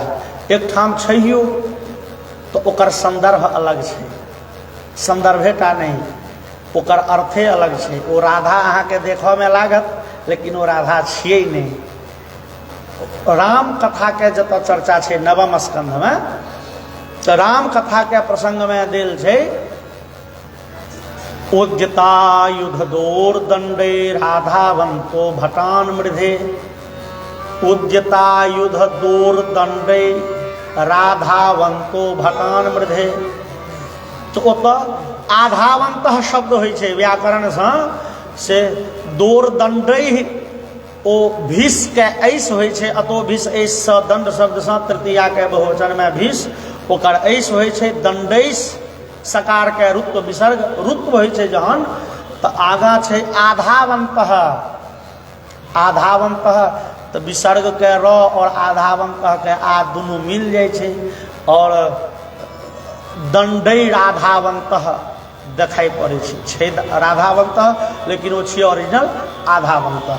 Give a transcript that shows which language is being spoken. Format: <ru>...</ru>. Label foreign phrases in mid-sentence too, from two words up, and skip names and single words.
<mai>एक ठाम छैयो तो ओकर संदर्भ अलग छै, संदर्भेटा नहीं, ओकर अर्थे अलग छै। ओ राधा अहाँ के देखऽ में लागत लेकिन वो राधा छियै नहीं। राम कथा के जतऽ चर्चा छै नवम स्कंध में, तो राम कथा के प्रसंग में देल छै</mai> <sa>उद्यता युध दोर दंडे राधावंतो भटान मृधे। उद्यता युध दोर दंडे राधावंतो भटान मृधे।</sa> <mai>तो ओतऽ आधावंत शब्द होइ छै व्याकरण से</mai> <sa>दोर दंडे</sa> <mai>ओ भीष के ऐस होइ छै, अतो भीष ऐस सँ दंड शब्द सँ तृतीया के बहुवचन में भीष, ओकर ऐस होइ छै दंडैस, सकार के रुत्व विसर्ग, रुत्व होइ छै जहन तऽ आगा छै आधावंतः, आधावंतः तऽ विसर्ग के र और आधावंतः के आ दुनू मिल जाइ छै और दंडै राधावंतः देखाई पड़ै छै राधावंतः, लेकिन वो छियै ओरिजिनल आधावंतः।</mai>